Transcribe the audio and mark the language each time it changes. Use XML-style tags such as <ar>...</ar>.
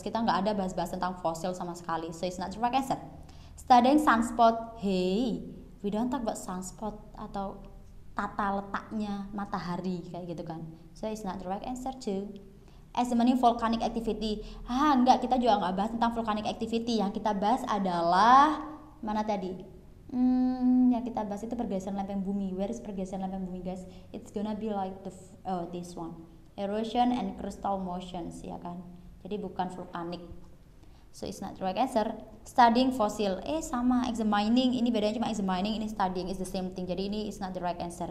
<id>Kita nggak ada bahas-bahas tentang fosil sama sekali.</id> <en>So it's not the right answer. Studying sunspot. Hey, we don't talk about sunspot</en> <id>atau tata letaknya matahari kayak gitu kan.</id> <en>So it's not the right answer too. Examining volcanic activity.</en> <id>Enggak, kita juga nggak bahas tentang volcanic activity. Yang kita bahas adalah mana tadi? Yang kita bahas itu pergeseran lempeng bumi.</id> <en>Where is</en> <id>pergeseran lempeng bumi, guys?</id> <en>It's gonna be like this one. Erosion and crustal motions,</en> <id>ya kan? Jadi bukan volcanic.</id> <en>So it's not the right answer. Studying fossil. Sama examining.</en> <id>Ini bedanya cuma</id> <en>examining, ini studying is the same thing.</en> <id>Jadi ini</id> <en>is not the right answer.</en>